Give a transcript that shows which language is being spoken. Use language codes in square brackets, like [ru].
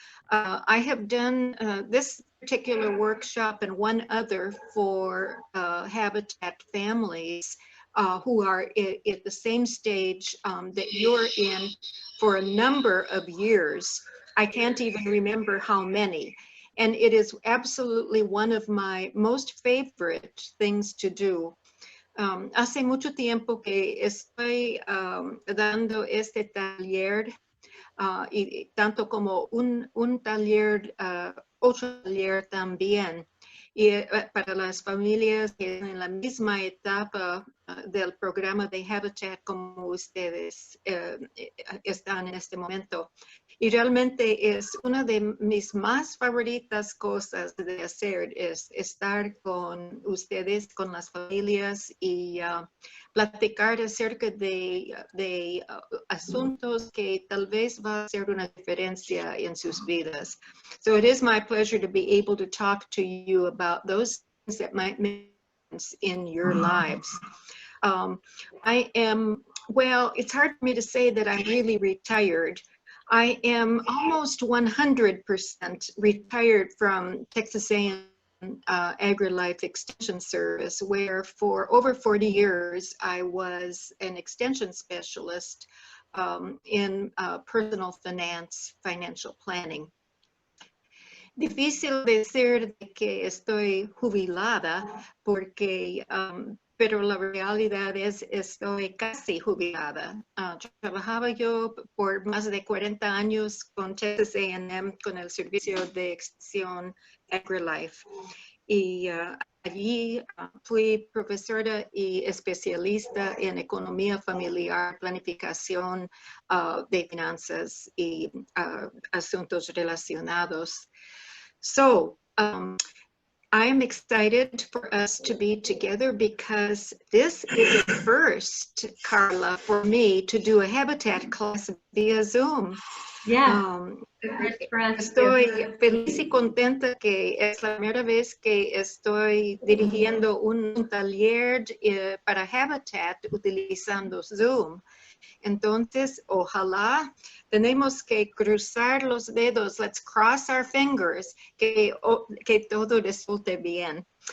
[en] I have done this particular workshop and one other for Habitat families who are at the same stage that you're in for a number of years. I can't even remember how many. And it is absolutely one of my most favorite things to do. [es] Hace mucho tiempo que estoy dando este taller y tanto como un taller, otro taller también. Y para las familias que están en la misma etapa del programa de Habitat como ustedes están en este momento. Y realmente es una de mis más favoritas cosas de hacer, es estar con ustedes, con las familias y platicar acerca de asuntos que tal vez va a hacer una diferencia en sus vidas. [en] So it is my pleasure to be able to talk to you about those things that might make sense in your lives. I am, well, it's hard for me to say that I'm really retired. I am almost 100% retired from Texas A&M AgriLife Extension Service, where for over 40 years I was an extension specialist in personal finance, financial planning. [es] Difícil decir que estoy jubilada porque, pero la realidad es estoy casi jubilada. Trabajaba yo por más de 40 años con Texas A&M con el servicio de extensión AgriLife. Y allí fui profesora y especialista en economía familiar, planificación de finanzas y asuntos relacionados. [en] So I'm excited for us to be together because this is a first, Carla, for me to do a Habitat class via Zoom. Yeah, for us too. [es] Estoy feliz y contenta que es la primera vez que estoy dirigiendo un taller para Habitat utilizando Zoom. Entonces, ojalá tenemos que cruzar los dedos, [en] let's cross our fingers, [es] que todo resulte bien.